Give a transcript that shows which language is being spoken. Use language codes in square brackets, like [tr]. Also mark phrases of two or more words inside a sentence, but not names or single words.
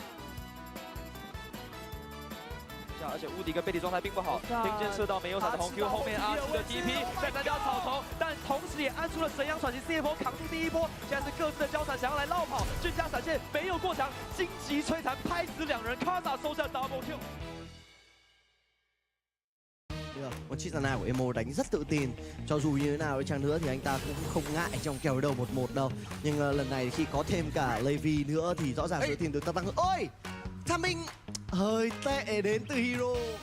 [zh] 而且乌迪跟贝蒂状态并不好，并肩射到没有闪的红 Q， 后面阿出的 TP 在单挑草丛，但同时也按出了神阳传奇 CF 扛住第一波，现在是各自的交缠，想要来绕跑，俊家闪现没有过墙，荆棘摧残拍死2人 ，Kaza 收下 [en] double kill。 [vi] Được, một chiếc nào của Emo đánh rất tự tin. Cho dù như thế nào đi chăng nữa thì anh ta cũng không ngại trong kèo đầu 1-1 đâu. Nhưng lần này khi có thêm cả Levi nữa thì rõ ràng tự tin được tăng. Ôi! Timing hơi tệ đến từ Hero.